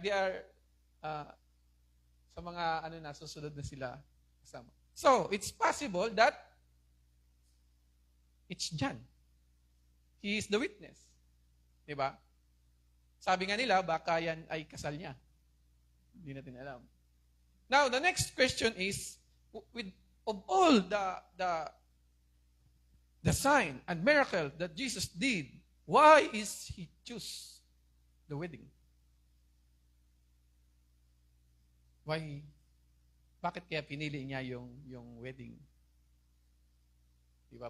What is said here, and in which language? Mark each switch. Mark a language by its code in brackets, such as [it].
[en] They are [tl] sa mga susunod na sila kasama. [en] So, it's possible that it's John. He is the witness. [tl] Diba? Sabi nga nila, baka yan ay kasal niya. Hindi natin alam. [en] Now, the next question is, with of all the sign and miracle that Jesus did, why is He choose the wedding? Why? [tl] Bakit kaya pinili niya yung wedding? Diba?